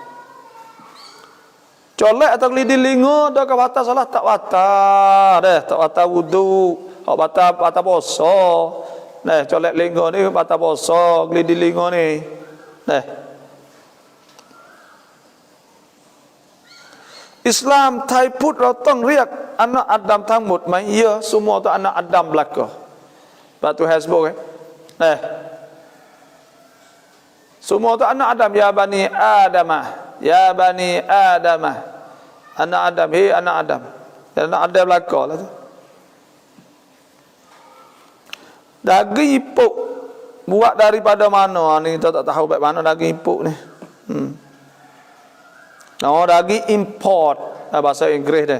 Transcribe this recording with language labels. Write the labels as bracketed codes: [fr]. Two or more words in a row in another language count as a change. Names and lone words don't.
[ms] Colek atau gelidi telinga adakah batal solat? Tak batal. Tak batal wuduk. Hak batal puasa. Colek telinga ni batal puasa. Gelidi telinga ni. Islam [th] ไทยพุทธเราต้องเรียก [ms] anak Adam [th] ทั้งหมดไหม [ms] Ya, semua tu anak Adam belaka. Pak Tuhan sebut kan? Semua tu anak Adam. [ar] يا بني آدم. يا بني آدم. [ms] Anak Adam. Hei anak Adam. Dan anak Adam belaka lah tu. Daging ipuk buat daripada mana ni kita tak tahu baik mana daging ipuk ni. Daging import bahasa Inggeris dia.